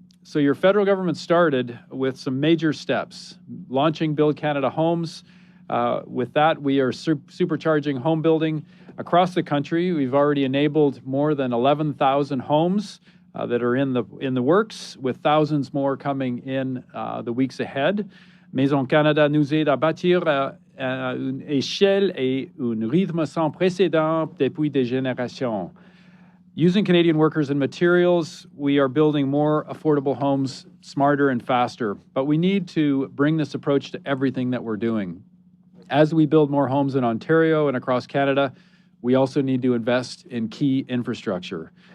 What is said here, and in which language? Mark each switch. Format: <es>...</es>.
<en>So your federal government started with some major steps, launching Build Canada Homes. With that, we are supercharging home building across the country. We've already enabled more than 11,000 homes that are in the works, with thousands more coming in the weeks ahead.</en> <fr>Maison Canada nous aide à bâtir à une échelle et un rythme sans précédent depuis des générations.</fr> <en>Using Canadian workers and materials, we are building more affordable homes smarter and faster, but we need to bring this approach to everything that we're doing. As we build more homes in Ontario and across Canada, we also need to invest in key infrastructure.</en>